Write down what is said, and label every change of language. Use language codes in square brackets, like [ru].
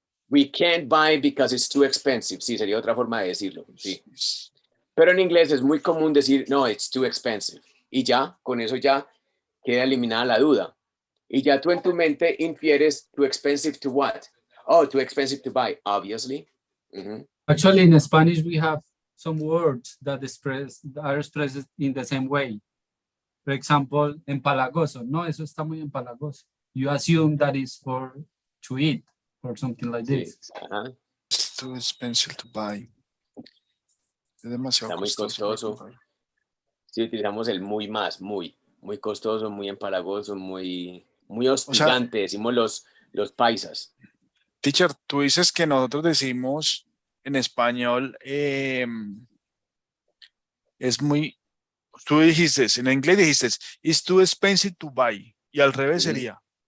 [en] We can't buy because it's too expensive. [es] Sí, sería otra forma de decirlo. Sí. Pero en inglés es muy común decir, no, [en] it's too expensive. [es] Y ya, con eso ya queda eliminada la duda. Y ya tú en tu mente infieres [en] too expensive to what? Oh, too expensive to buy, obviously. Actually, in Spanish, we have some words that are expressed in the same way. For example, empalagoso. [es] No, eso está muy empalagoso. [en] You assume that is for to eat or something like this. [es] Sí. Ajá. [en] It's too expensive to buy. [es] Es demasiado Está muy costoso. Sí, utilizamos el muy más, muy costoso, muy empalagoso, muy hostigante, decimos los paisas. Teacher, tú dices que nosotros decimos en español, es muy, tú dijiste, en inglés dijiste, [en] it's too expensive to buy, [es] y al revés sería.